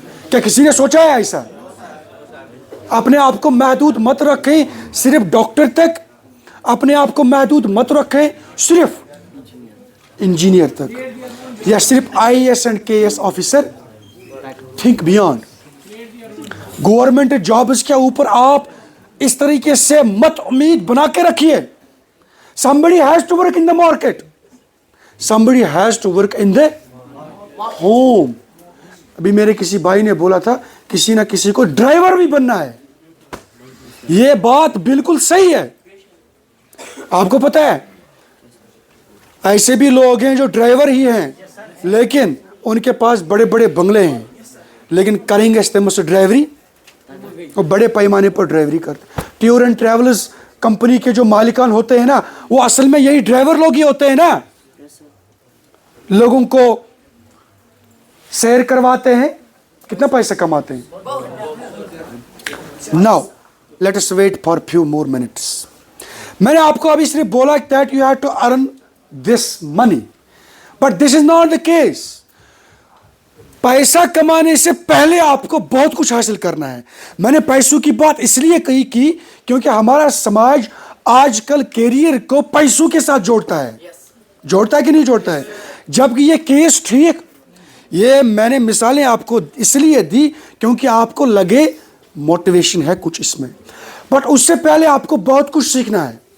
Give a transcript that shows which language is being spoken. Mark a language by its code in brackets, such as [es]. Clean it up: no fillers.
[ur] کیا کسی نے سوچا ہے ایسا؟ اپنے آپ کو محدود مت رکھیں صرف ڈاکٹر تک اپنے آپ کو محدود مت رکھیں صرف انجینئر تک یا صرف IAS and KS officer. [en] Think beyond. [ur] Government jobs کے اوپر آپ اس طریقے سے مت امید بنا کے رکھیے. [en] somebody has to work in the market, somebody has to work in the home. [ur] ابھی میرے کسی بھائی نے بولا تھا کسی نہ کسی کو ڈرائیور بھی بننا ہے. یہ بات بالکل صحیح ہے. آپ کو پتا ہے ایسے بھی لوگ ہیں جو ڈرائیور ہی ہیں لیکن ان کے پاس بڑے بڑے بنگلے ہیں لیکن کریں گے استعمال سے ڈرائیوری اور بڑے پیمانے پر ڈرائیوری کرتے. ٹور اینڈ ٹریولز کمپنی کے جو مالکان ہوتے ہیں نا وہ اصل میں یہی ڈرائیور لوگ ہی ہوتے ہیں نا. لوگوں کو سیر کرواتے ہیں کتنا پیسہ کماتے ہیں. [en] Now let us wait for few more minutes. [ur] میں نے آپ کو ابھی صرف بولا [en] that you have to earn this money but this is not the case. [ur] پیسہ کمانے سے پہلے آپ کو بہت کچھ حاصل کرنا ہے. میں نے پیسوں کی بات اس لیے کہی کی کیونکہ ہمارا سماج آج کل کیریئر کو پیسوں کے ساتھ جوڑتا ہے کہ نہیں جوڑتا ہے. جبکہ یہ کیس ٹھیک یہ میں نے مثالیں آپ کو اس لیے دی کیونکہ آپ کو لگے موٹیویشن ہے کچھ اس میں بٹ اس سے پہلے آپ کو بہت کچھ سیکھنا ہے.